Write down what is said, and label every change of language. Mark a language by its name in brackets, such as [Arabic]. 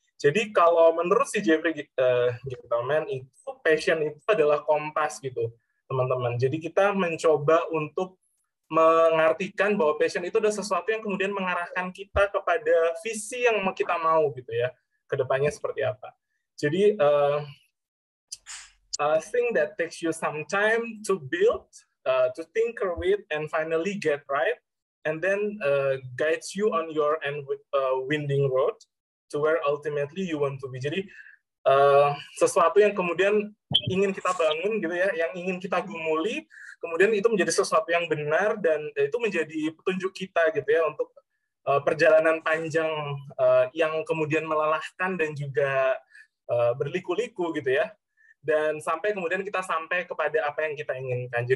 [Indonesian] Jadi kalau menurut si Jeffrey Gettleman itu passion itu adalah kompas gitu, teman-teman. Jadi kita mencoba untuk mengartikan bahwa passion itu adalah sesuatu yang kemudian mengarahkan kita kepada visi yang kita mau gitu ya, kedepannya seperti apa. Jadi [English] thing that takes you some time to build, to tinker with, and finally get right, and then guides you on your winding road to where ultimately you want to be. [Indonesian] Jadi sesuatu yang kemudian ingin kita bangun gitu ya, yang ingin kita gumuli, kemudian itu menjadi sesuatu yang benar dan itu menjadi petunjuk kita gitu ya untuk perjalanan panjang yang kemudian melelahkan dan juga berliku-liku gitu ya, dan sampai kemudian kita sampai kepada apa yang kita inginkan.